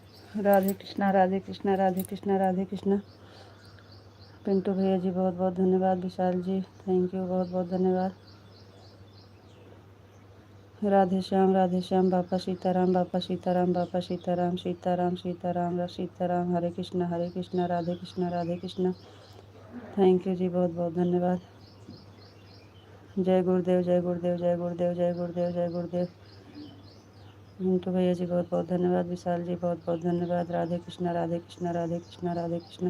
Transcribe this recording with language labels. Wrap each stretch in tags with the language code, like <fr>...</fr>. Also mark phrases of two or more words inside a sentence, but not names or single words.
<hi>राधे कृष्णा, राधे कृष्णा, राधे कृष्णा, राधे कृष्णा। पिंटू भैया जी बहुत बहुत धन्यवाद। विशाल जी</hi> <en>thank you,</en> <hi>बहुत बहुत धन्यवाद। राधे श्याम बापा सीताराम, बापा सीताराम, बापा सीताराम, सीताराम सीताराम सीताराम। हरे कृष्णा, राधे कृष्णा, राधे कृष्णा।</hi> <en>thank you</en> <hi>जी, बहुत बहुत धन्यवाद। जय गुरुदेव, जय गुरुदेव, जय गुरुदेव, जय गुरुदेव, जय गुरुदेव। मिंटू भैया जी बहुत बहुत धन्यवाद। विशाल जी बहुत बहुत धन्यवाद। राधे कृष्णा, राधे कृष्णा, राधे कृष्णा, राधे कृष्णा।</hi>